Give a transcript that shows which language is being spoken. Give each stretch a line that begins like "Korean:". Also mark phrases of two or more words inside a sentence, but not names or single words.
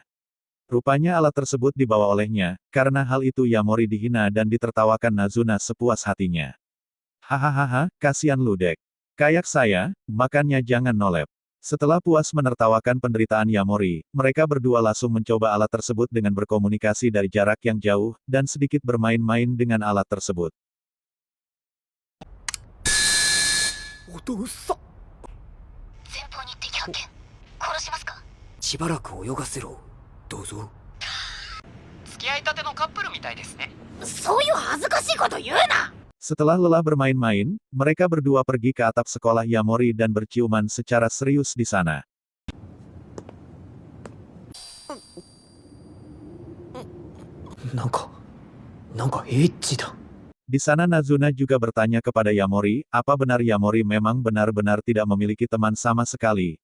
Indonesian: Rupanya alat tersebut dibawa olehnya, karena hal itu Yamori dihina dan ditertawakan Nazuna sepuas hatinya. Hahaha, kasihan lu Dek. Kayak saya, makannya jangan nolep. Setelah puas menertawakan penderitaan Yamori, mereka berdua langsung mencoba alat tersebut dengan berkomunikasi dari jarak yang jauh, dan sedikit bermain-main dengan alat tersebut.
Japanese: 音うっさ。前方に敵発見。殺しますか？しばらく泳がせろ。どうぞ。付き合いたてのカップルみたいですね。そういう恥ずかしいこと言うな。
Indonesian: Setelah lelah bermain-main, mereka berdua pergi ke atap sekolah Yamori dan berciuman secara serius di sana. Di sana Nazuna juga bertanya kepada Yamori, apa benar Yamori memang benar-benar tidak memiliki teman sama sekali.